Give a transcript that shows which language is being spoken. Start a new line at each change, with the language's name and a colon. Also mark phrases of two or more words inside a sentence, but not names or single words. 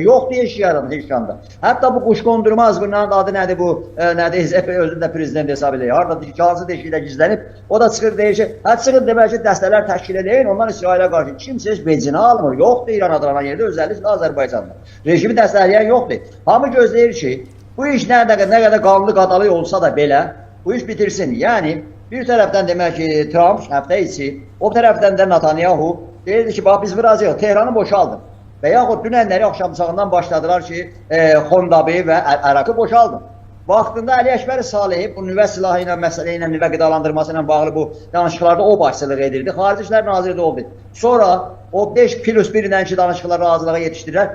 Azerbaijani: Yox deyə işi yaradı heç yanda. Hətta bu quşqondurma azğınlarının adı nədir bu, nədir, özünü də prezident hesab edir. Harada hansı deşikdə gizlənib, o da çıxır deyir ki, çıxır demək ki, dəstələr təşkil edin, ondan İsrailə qarşı kimsə heç vecinə almır. Yoxdur İran adlanan yerdə, özəlliklə Azərbaycanda. Rejimi dəstəkləyen yoxdur. Hamı gözləyir ki, bu iş nə qədər qanlı qadalı olsa da belə, bu iş bitirsin. Yani bir taraftan demek ki Trump həftə içi, o taraftan da Netanyahu deyirdi ki, bax biz vuracağıq, Tehranı boşaldım. Və yaxud dünənləri axşamçağından başladılar ki, Xondabi və Ərakı boşaldım. Vaxtında Əli Əkbər Salehi bu nüvə silahı ilə, məsələ ilə, nüvə qidalandırması ilə bağlı bu danışıqlarda o başçılıq edirdi. Xarici İşlər Naziri də oldu. Sonra o 5+1 ilə ki danışıqlar razılığa yetişdirilər.